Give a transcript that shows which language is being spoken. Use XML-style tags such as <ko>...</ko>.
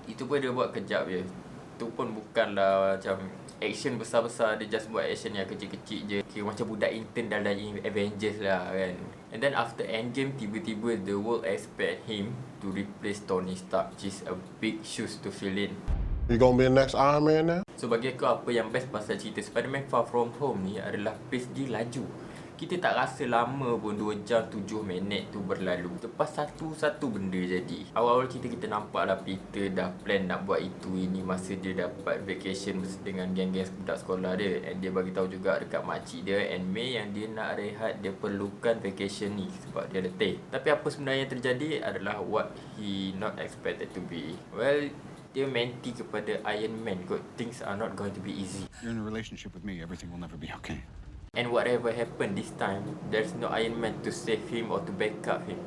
<ms>Itu pun dia buat kejap je. Tu pun bukanlah macam action besar-besar, dia just buat action yang kecil-kecil je. Kira macam budak intern dalam Avengers lah kan.</ms> <en>And then after Endgame,</en> <ms>tiba-tiba</ms> <en>the world expect him to replace Tony Stark, which is a big shoes to fill in. You gonna be the next Iron Man now?</en> <ms>So bagi aku apa yang best pasal cerita Spider-Man Far From Home ni adalah pace dia laju. Kita tak rasa lama pun 2 jam 7 minit tu berlalu. Lepas satu-satu benda jadi. Awal-awal kita nampak lah Peter dah plan nak buat itu ini masa dia dapat vacation dengan geng-geng budak sekolah dia. And dia bagi tahu juga dekat makcik dia and May yang dia nak rehat, dia perlukan vacation ni sebab dia letih. Tapi apa sebenarnya yang terjadi adalah</ms> <en>what he not expected to be.</en> <ms>Well, dia menti kepada Iron Man kot.</ms> <en>Things are not going to be easy. You're in a relationship with me, everything will never be okay. And whatever happened this time, there's no Iron Man to save him or to back up him.</en>